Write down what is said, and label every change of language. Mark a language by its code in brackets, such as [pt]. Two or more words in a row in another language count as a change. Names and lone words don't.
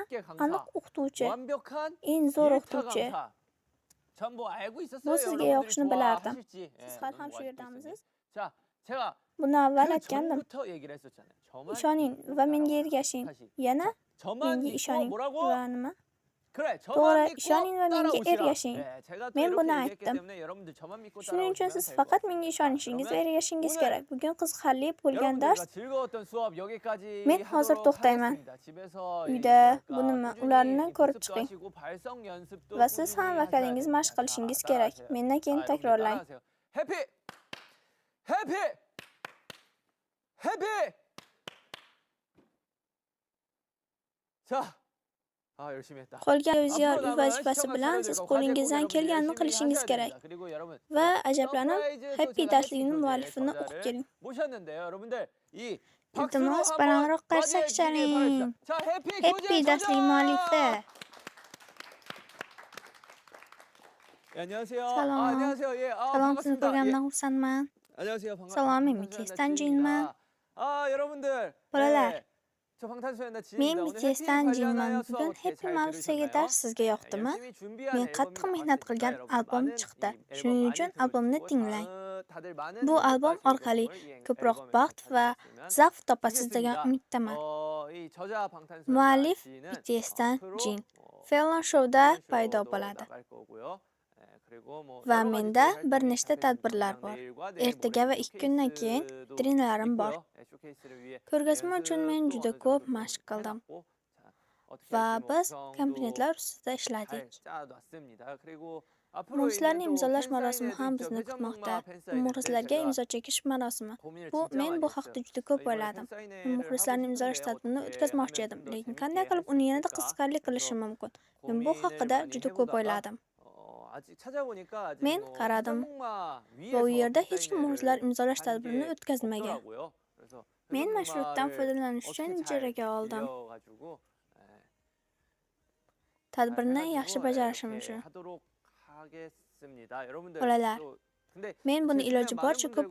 [ko] 게 강사. [uz] Aniq o'qituvchi. [ko] 완벽한 [uz] Eng zo'r [ko] 일타 [uz] o'qituvchi. [ko] 강사. 전부 알고 있었어요. [uz] Bu sizga [ko] 여러분들이 [uz] yoqishini bilardim. [ko] 좋아하실지. 예, [uz] Siz hali ham [ko] 너무 [uz] shu [ko] 알고 [uz] yerdamisiz? [ko] 있으니. 자, 제가 [uz] Buni avval [ko] 그 [uz] aytgandim. [ko] 전부터 얘기를 했었잖아요. 저만 [uz] Ishoning [ko] 믿고 [uz] va menga [ko] 따라와. [uz] ergashing. [ko] 다시. [uz] Yana [ko] 저만 [uz] menga [ko] 믿고 [uz] ishoning [ko] 뭐라고? [uz] va nima? [ko] 그래, [uz] To'g'ri, [ko] 저만 믿고 [uz] ishoning va menga [ko] 따라오시라. [uz] ergashing. [ko] 네, 제가 또 [uz] Men [ko] 이렇게 [uz] buni [ko] 얘기했기 [uz] aytdim. [ko] 때문에 여러분들 저만 믿고 [uz] Shuning uchun [ko] 따라오시면 [uz] siz [ko] 될 [uz] faqat [ko] 것 [uz] menga [ko] 같습니다. [uz] ishonishingiz va [ko] 그러면 [uz] ergashingiz [ko] 오늘 [uz] kerak. Bugun qiziqarli bo'lgan [ko] 여러분들과 [uz] dars. [ko] 즐거웠던 수업 여기까지 [uz] Men hozir [ko] 하도록 [uz] to'xtayman. [ko] 하겠습니다. 집에서 [uz] Uyda [ko] 이 [uz] bu nima? [ko] 꾸준히 [uz] Ularni ko'rib [ko] 연습도 [uz] chiqing. [ko] 하시고 발성 연습도 [uz] Va siz ham [ko] 꾸준히 [uz] vokalingiz [ko] 하셔야 [uz] mashq [ko] 됩니다. [uz] qilishingiz [ko] 자, [uz] kerak. [ko] 따라하세요. [uz] Mendan keyin [ko] 여러분들 [uz] takrorlang. [ko] 따라하세요. 해피! 해피! 해피! 자, 아 열심히 했다. [uz] Qolgan [ko] 앞으로 [uz] o'ziyor [ko] 남은 [uz] vazifasi [ko] 시청자 [uz] bilan siz [ko] 친구들과 [uz] qo'lingizdan [ko] 과제 꼭 [uz] kelganini [ko] 여러분들 [uz] qilishingiz [ko] 열심히 [uz] kerak. [ko] 하셔야 됩니다. 그리고 여러분 [uz] Va ajablanib, [ko] 서프라이즈 또 [uz] Happy [ko] 제가 [uz] darsligining [ko] 해피 [uz] muallifini [ko] 교재 [uz] o'qib keling. [ko] 모셨는데요, 여러분들 이 박수로 [uz] Iltimos, [ko] 한번 [uz] balandroq [ko] 맞이해 [uz] qarsak [ko] 주시길 [uz] chaling. [ko] 바랍니다. 자, 해피 교재 [uz] Happy darslik muallifi. [ko] 예, 안녕하세요. [uz] 살롬. [ko] 아, 안녕하세요. 예, 아, [uz] Salom, sizni [ko] 반갑습니다. 예. [uz] ko'rganimdan xursandman. [ko] 안녕하세요. [uz] Salom, men BTSdan Jinman. [ko] 아, 여러분들. [uz] Bolalar. [ko] 예, 저 방탄소년단 [uz] Men [ko] 진입니다. 오늘 [uz] BTSdan [ko] 해피 [uz] Jinman. [ko] 관련하여 수업 [uz] Bugun [ko] 어떻게 [uz] Happy [ko] 잘 [uz] mavzusiga [ko] 들으셨나요? [uz] dars sizga yoqdimi? [ko] 열심히 준비한 [uz] Men [ko] 앨범이 [uz] qattiq mehnat [ko] 나왔으니까 [uz] qilgan [ko] 여러분 [uz] albom [ko] 많은 [uz] chiqdi. [ko] 이 앨범 [uz] Shuning [ko] 많이 [uz] uchun albomni [ko] 들어주시고 [uz] tinglang. [ko] 다들 많은 [uz] Bu albom [ko] 행복과 [uz] orqali [ko] 즐거움을 이 [uz] ko'proq [ko] 앨범에 [uz] baxt va [ko] 찾아주셨으면 [uz] zavq topasiz degan [ko] 좋겠습니다. [uz] umiddaman. [ko] 이 저자 방탄소년단 [uz] Muallif [ko] 씨는 [uz] BTSdan [ko] 앞으로 [uz] Jin. Fallon Show'da [ko] 팬 [uz] paydo [ko] 쇼도 [uz] bo'ladi. [ko] 나갈 거고요. 예, 그리고 뭐 [uz] Va [ko] 여러 가지 [uz] menda [ko] 또 [uz] bir [ko] 활동이 [uz] nechta [ko] 하고 있습니다. [uz] tadbirlar [ko] 당장 [uz] bor. [ko] 내일과 내일 [uz] Ertaga va [ko] 모레 [uz] 2 kundan keyin [ko] 쇼케이스도 [uz] treninglarim bor. [ko] 있고요. 예, 쇼케이스를 위해 [uz] Ko'rgazma uchun men [ko] 연습도 [uz] juda [ko] 어느 [uz] ko'p [ko] 정도 좀 [uz] mashq qildim. [ko] 해놨고, 자, 어떻게 [uz] Va [ko] 할지 뭐 [uz] biz [ko] 구성도 [uz] komponentlar ustida [ko] 잘 [uz] ishladik. [ko] 짜놨습니다. 그리고 앞으로 [uz] Muxlislarni [ko] 있는 또 [uz] imzolash marosimi [ko] 팬사인회도 [uz] ham [ko] 있죠. [uz] bizni [ko] 회전목마 [uz] kutmoqda. Bu [ko] 팬사인회 때 [uz] muxlislarga [ko] 제가 [uz] imzo chekish marosimi. [ko] 고민을 [uz] Bu [ko] 진짜 [uz] men [ko] 많이 [uz] bu [ko] 했어요. [uz] haqda juda ko'p [ko] 이번에 [uz] o'yladim. [ko] 팬사인회를 [uz] Muxlislarni [ko] 하고 [uz] imzolash [ko] 싶은데 [uz] tadbirini [ko] 어떻게 [uz] o'tkazmoqchi [ko] 하면 [uz] edim, [ko] 좀더 [uz] lekin [ko] 재밌게 [uz] qanday [ko] 할 [uz] qilib [ko] 수 [uz] uni yanada [ko] 있을까? [uz] qiziqarli [ko] 그래서 [uz] qilishim mumkin. Men bu [ko] 고민을 [uz] haqida [ko] 많이 [uz] juda ko'p [ko] 해보다가 [uz] o'yladim. [ko] 아직 찾아보니까 아직 [uz] Men [ko] 뭐 [uz] qaradim. [ko] 회전목마 [uz] Va u [ko] 위에서 [uz] yerda hech kim muxlislar [ko] 팬사인회를 [uz] imzolash [ko] 한 [uz] tadbirini [ko] 게 [uz] o'tkazmagan. [ko] 없더라고요. 그래서 [uz] Men mashruqdan [ko] 회전목마를 [uz] foydalanish uchun [ko] 어떻게 잘 [uz] ijaraga oldim. [ko] 빌려가지고 [uz] Tadbirni yaxshi [ko] 해가지고 [uz] bajarishim [ko] 이렇게 [uz] uchun. [ko] 하도록 하겠습니다. 여러분들 [uz] Bolalar, [ko] 또 근데 [uz] men buni [ko] 제 [uz] iloji [ko] 주변에 [uz] boricha [ko] 많은 [uz] ko'p